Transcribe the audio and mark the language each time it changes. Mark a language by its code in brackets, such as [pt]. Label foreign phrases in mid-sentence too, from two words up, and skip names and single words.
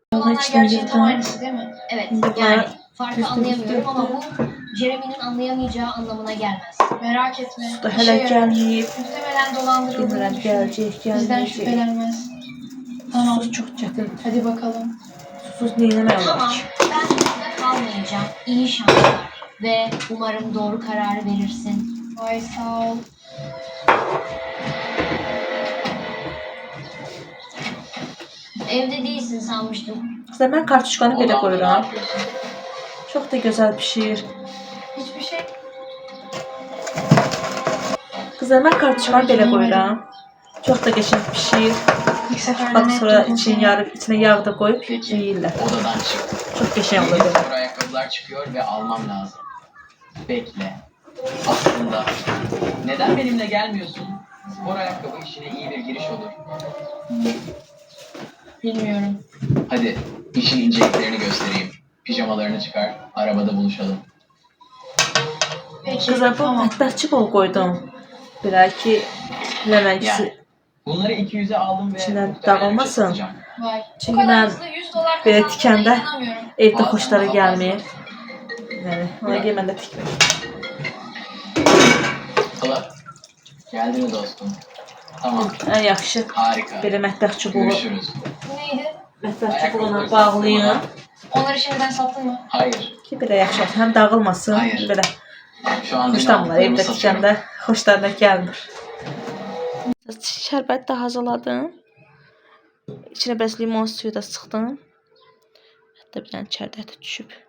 [tr] Bunu insanlar içine gerçeğin tam yırdım. aynısı değil mi? Evet. Şimdi Yani bunlar farkı üstü anlayamıyorum ama bu üstü. Jeremy'nin anlayamayacağı anlamına gelmez. Merak etme. [az] Su da [tr] işe [az] hələ [tr] yarar. [az] gəlməyib. [tr] Muhtemelen dolandırıldığını [az] Bilmirəm, [tr] düşünür. [az] gələcək, [tr] Bizden [az] gəlməyəcək. [tr] şüphelenmez. Tamam. [az] Susuz çox çətin. [tr] Hadi bakalım. [az] Susuz neynəmək olar [tr] Tamam. [az] ki? [tr] Ben burada kalmayacağım. İyi şanslar. Ve umarım doğru kararı verirsin. Ay sağ ol. Evde değilsin sanmıştım. [az] Qızlar, mən kartuşkanı belə [tr] Odamda ne [az] qoyuram. [tr] yapıyorsun? [az] Çox da gözəl pişir. [tr] Hiçbir şey. [az] Qızlar, mən kartuşkanı belə qoyuram. Çox da qəşəng pişir. [tr] İlk seferde Bak net sonra buldun [az] içini [tr] seni. [az] yarıp içine yağ da koyup [tr] Peki. [az] yiyirlər. [tr] Odadan çık. [az] Çok qəşəng [tr] Yeni [az] olur. [tr] spor ayakkabılar çıkıyor ve almam lazım. Bekle. Aslında neden benimle gelmiyorsun? Spor ayakkabı işine iyi bir giriş olur. Bilmiyorum. Hadi işin inceliklerini göstereyim. Pijamalarını çıkar, arabada buluşalım. Peki [az] Qızlar, bu [tr] tamam. [az] mətbəxçi bol qoydum. Belki Levent'si. [tr] Yani bunları 200'e aldım ve [az] İçinden [tr] muhtemelen [az] dağılmasın. [tr] üçe satacağım. Vay. [az] Çünkü [tr] Bu kadar [az] ben [tr] hızlı 100 dolar [az] belə [tr] kazandığına [az] tikəndə [tr] inanamıyorum. [az] evdə [tr] Bazen [az] xoşları [tr] daha [az] gəlmir. [tr] fazla. [az] Yəni, ona görə mən də tikmir. [tr] Hala, geldi mi dostum? Tamam, [az] Ən yaxşı [tr] harika. [az] belə mətbəx çubuğu, [tr] Görüşürüz. Bu neydi? [az] mətbəx çubuğuna bağlayın [tr] Onları şimdiden sattın mı? Hayır, [az] ki belə yaxşı olsun. Həm dağılmasın, [tr] Hayır. [az] belə [tr] şu an [az] xoşlanmırlar. [tr] dünyalıklarımı [az] Evdə [tr] satıyorum. [az] tikəndə xoşlarına gəlmir. Şərbət də hazırladım. İçinə biraz limon suyu da sıxdım. Hətta bir dənə çərdək də düşüb.